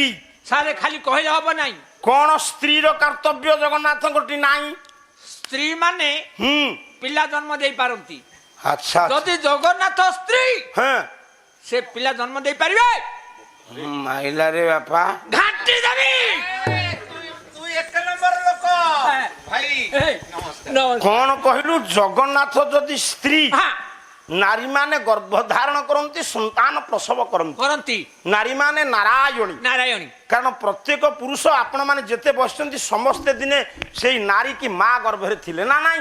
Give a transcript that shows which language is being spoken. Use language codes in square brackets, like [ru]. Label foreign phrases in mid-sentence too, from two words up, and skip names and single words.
[or] ସାରେ ଖାଲି କହିଲେ ହବ ନାହିଁ। କଣ ସ୍ତ୍ରୀର କର୍ତ୍ତବ୍ୟ ଜଗନ୍ନାଥଙ୍କଠି ନାହିଁ? ସ୍ତ୍ରୀ ମାନେ ପିଲା ଜନ୍ମ ଦେଇ ପାରନ୍ତି। ଆଚ୍ଛା ଯଦି ଜଗନ୍ନାଥ ସ୍ତ୍ରୀ ସେ ପିଲା ଜନ୍ମ ଦେଇ ପାରିବେ? ମାଇଲାରେ ବାପା ଘାଟି ଦେବି। [bn] তুই এক নম্বর লোক ভাই [or] କଣ କହିଲୁ? ଜଗନ୍ନାଥ ଯଦି ସ୍ତ୍ରୀ ନାରୀ ମାନେ ଗର୍ଭଧାରଣ କରନ୍ତି, ସନ୍ତାନ ପ୍ରସବ କରନ୍ତି। ନାରୀ ମାନେ ନାରାୟଣୀ। ନାରାୟଣୀ କାରଣ ପ୍ରତ୍ୟେକ ପୁରୁଷ ଆପଣ ମାନେ ଯେତେ ବସିଛନ୍ତି ସମସ୍ତେ ଦିନେ ସେଇ ନାରୀ କି ମା ଗର୍ଭରେ ଥିଲେ ନା ନାଇଁ?